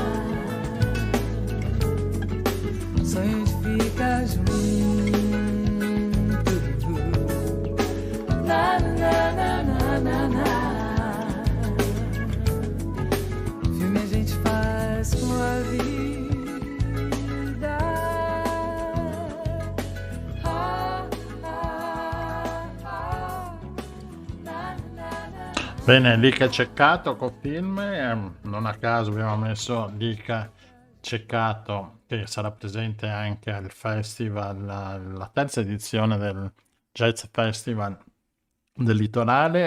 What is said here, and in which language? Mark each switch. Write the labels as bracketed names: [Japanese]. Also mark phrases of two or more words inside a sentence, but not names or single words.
[Portuguese] Sonho de ficar junto. Na, na, na, na, na, na. Filme a gente faz com a vida. [Italian] Bene, Lika Ceccato con film, non a caso abbiamo messo Lika Ceccato che sarà presente anche al festival, la terza edizione del Jazz Festival del Litorale.